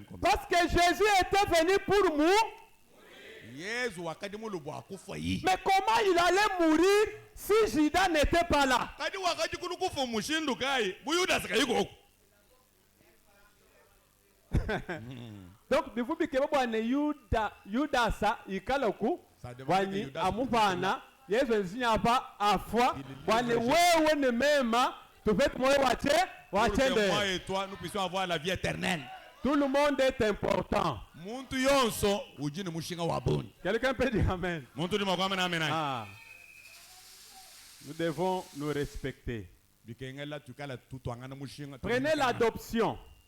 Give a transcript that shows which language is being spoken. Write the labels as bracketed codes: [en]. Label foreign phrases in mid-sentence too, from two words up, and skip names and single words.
[fr] Parce que Jésus était venu pour mourir. Mais comment il allait mourir si Judas n'était pas là? Donc, il faut que Judas [lu] ikaloku wani amufana Yesu nsinyapa afwa wani wewe ne mema tufete moyo wache [fr] moi et toi nous puissions avoir la vie éternelle. Tout le monde est important. Quelqu'un peut dire amen. Ah. Nous devons nous respecter. Prenez l'adoption.